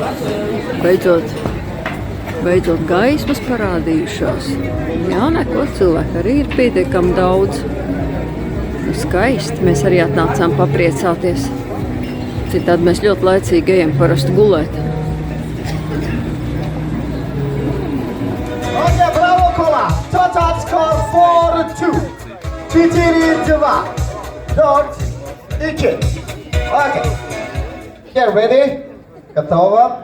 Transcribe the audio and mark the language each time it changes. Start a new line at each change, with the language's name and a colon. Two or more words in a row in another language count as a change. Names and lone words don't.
Latvian: Beidzot gaismas parādījušās. Jā, neko cilvēku arī ir pietiekami daudz. Nu, skaisti. Mēs arī atnācām papriecāties. Citādi mēs ļoti laicīgi ejam parasti gulēt.
English: Okay, bravo, Kola. Total score 4-2. 4-2. Don't. Okay. Get ready.
Russian: Готово.